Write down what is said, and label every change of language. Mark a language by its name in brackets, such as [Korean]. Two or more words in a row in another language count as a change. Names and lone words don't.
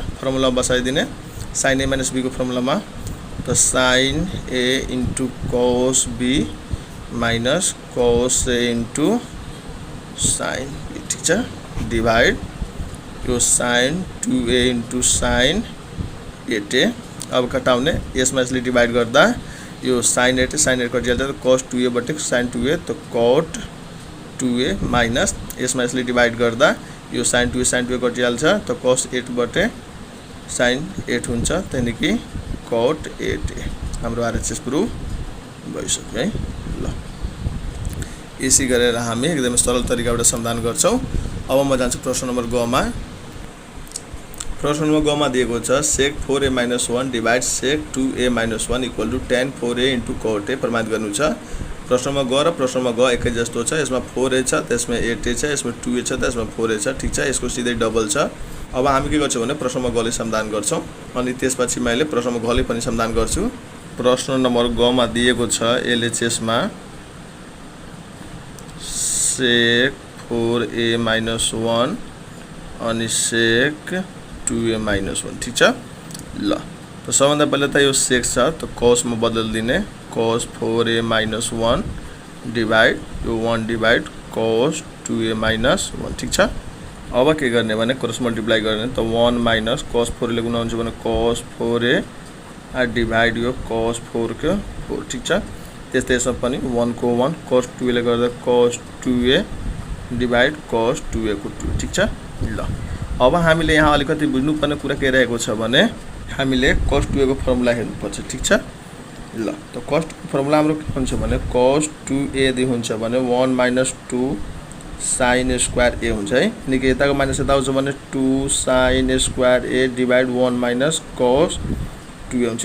[Nepali] फर्मुला बसाइदिने sin a माइनस b को फर्मुलामा त sin a इन्टु cos b माइनस cos a इन्टु sin b। ठीक छ डिवाइड यो sin 2a इन्टु sin 8a। अब घटाउने यसमा यसले डिवाइड गर्दा यो sin 8 कटिहाल्छ त cos 2a बटे sin 2a त cot 2a माइनस यसमा यसले डिवाइड गर्दा यो sin 2a कटिहाल्छ त cos 8 बटे sin 8 हुन्छ त्यहाँदेखि cot 8a। हाम्रो RHS प्रुफ भइसक्यो है ल। यसै गरेर हामी एकदमै सरल तरिकाबाट समाधान गर्छौं। अब म जान्छु प्रश्न नम्बर ग मा। प्रश्न नम्बर ग मा दिएको छ sec 4a minus 1 डिवाइड sec 2a minus 1 [English] equal to [Nepali] tan 4a इन्टु cot a प्रमाणित गर्नु छ। प्रश्नमा ग र प्रश्नमा ग एकै जस्तो छ। यसमा 4a छ, त्यसमा 8a छ, यसमा 2a छ, त्यसमा 4a छ। ठीक छ। यसको सिधै डबल छ। अब हामी के गर्छौं भने प्रश्नमा ग ले समाधान गर्छौं अनि त्यसपछि मैले प्रश्नमा ग ले पनि समाधान गर्छु। प्रश्न नम्बर ग मा दिएको छ LHS मा sec 4a minus 1 अनि sec 2a minus 1। ठीक छ ल। त सबभन्दा पहिले त यो sec छ त cos मा बदल्दिने cos 4a minus 1 डिवाइड यो 1 डिवाइड cos 2a minus 1। ठीक छ। अब के गर्ने भने [English] cross multiply [Nepali] गर्ने त 1 माइनस cos 4 ले गुणा हुन्छ भने cos 4a डिवाइड यो cos 4 को 4। ठीक छ। त्यस्तै यसमा पनि 1 को 1 cos 2a ले गर्दा cos 2a डिवाइड cos 2a को 2। ठीक छ ल। अब हामीले यहाँ अलिकति बुझ्नुपर्ने कुरा के रहेको छ भने हामीले cos 2a को फर्मुला हेर्नुपर्छ। ठीक छ ल। त cos 2 को फर्मुला हाम्रो के हुन्छ भने cos 2a दि हुन्छ भने 1 माइनस 2 sin स्क्वायर a हुन्छ है। अनि के यताको माइनस यता आउँछ भने 2 sin स्क्वायर a डिवाइड 1 माइनस cos 2a हुन्छ।